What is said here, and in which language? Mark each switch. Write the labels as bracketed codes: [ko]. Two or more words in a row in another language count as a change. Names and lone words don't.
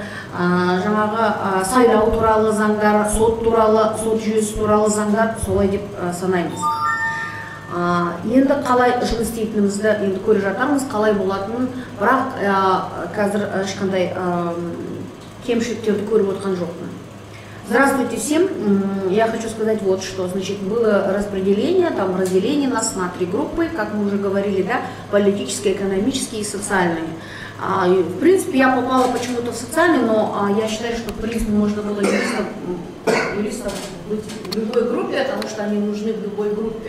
[kk] Жаңағы сайлау туралы заңдар, сот туралы, сот жүйесі туралы заңдар, солай деп санаймыз. Енді қалай жұмыс істейтінімізді енді көре жатармыз, қалай болатынын, бірақ қазір ешқандай кемшіліктерді көріп отқан жоқпын. [ru] Здравствуйте всем. Я хочу сказать вот что. Значит, было распределение, там разделение нас на 3 группы, как мы уже говорили, да, политические, экономические и социальные. В принципе, я попала почему-то в социальный, но я считаю, что в принципе можно было юристам быть в любой группе, потому что они нужны в любой группе.